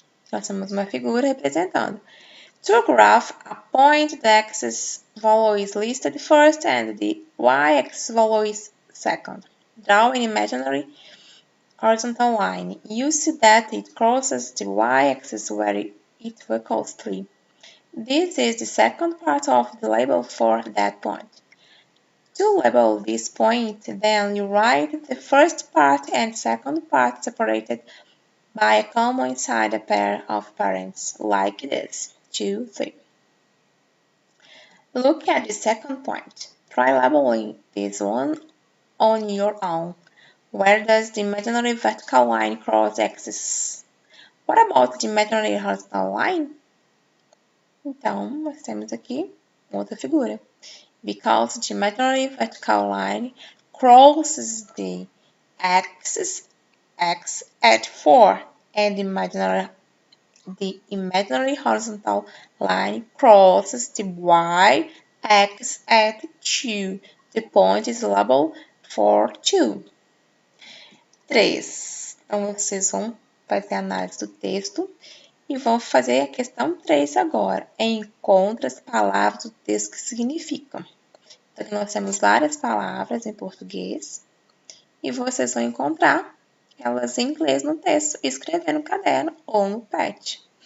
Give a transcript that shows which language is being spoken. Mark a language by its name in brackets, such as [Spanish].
[Portuguese] Nós temos uma figura representando. [English] To graph a point, the x value is listed first and the y-axis value is second. Draw an imaginary horizontal line. You see that it crosses the y-axis where it equals 3. This is the second part of the label for that point. To label this point, then you write the first part and second part separated by a comma inside a pair of parents, like this. 2, 3. Look at the second point. Try labeling this one on your own. Where does the imaginary vertical line cross the axis? What about the imaginary horizontal line? [Portuguese] Então, nós temos aqui outra figura. [English] Because the imaginary vertical line crosses the axis x at 4 and the imaginary horizontal line crosses the y-axis at 2. The point is labeled for 2. 3. [Portuguese] Então, vocês vão fazer a análise do texto e vão fazer a questão 3 agora. Encontre as palavras do texto que significam. Então, aqui nós temos várias palavras em português e vocês vão encontrar elas em inglês no texto e escrever no caderno ou no pad.